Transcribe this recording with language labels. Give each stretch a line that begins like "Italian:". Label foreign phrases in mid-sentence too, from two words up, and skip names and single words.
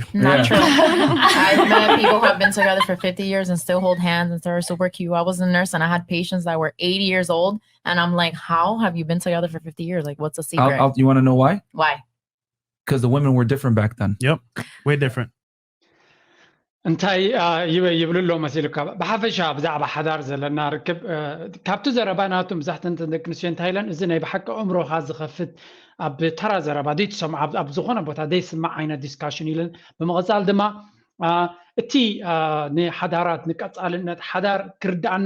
English: Not true. I've met people who have been together for 50 years and still hold hands and are super cute. I was a nurse and I had patients that were 80 years old. And I'm like, how have you been together for 50 years? Like, what's the secret? You want to know why? Why? Because the women were different back then. Yep, way different.
Tigrinya: እንታይ ይብሉ ኣሎ መሲሉካ ብሓፈሻ ብዛዕባ ሓዳር ዘለና ርክብ ካብቲ ዘረባናቱ መብዛሕትአን ደቂ ኣንስትዮ እንታይ ኢለን እዚ ናይ ብሓቂ ኣእምሮኻ ዝኸፍት ኣብ ተራ ዘረባ ደይትሰምዖ ኣብ ዝኾነ ቦታ ደይስማዕ ዓይነት ዲስካሽን ኢለን ብምቕፃል ድማ እቲ ንሓዳራት ንቀፃልነት ሓዳር ክርዳእና